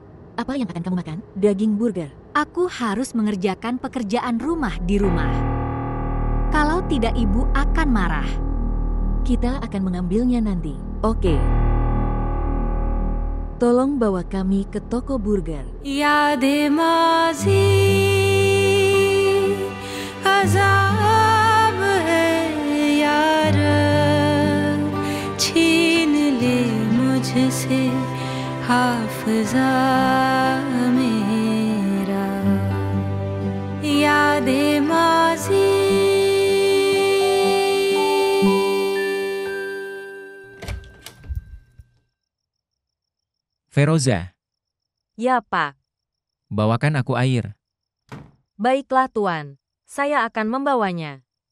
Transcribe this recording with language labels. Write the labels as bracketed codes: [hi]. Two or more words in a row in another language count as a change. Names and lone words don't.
[id] Apa yang akan kamu makan? Daging burger. aku harus mengerjakan pekerjaan rumah di rumah. Kalau tidak, ibu akan marah. Kita akan mengambilnya nanti. Oke. Tolong bawa kami ke toko burger. [ur] یادیں ماضی عذاب ہے یار، چھین لے مجھ سے حافظہ میرا. یادیں ماضی [id] Feroza, Ya, Pak. bawakan aku air. Baiklah, Tuan. Saya akan membawanya.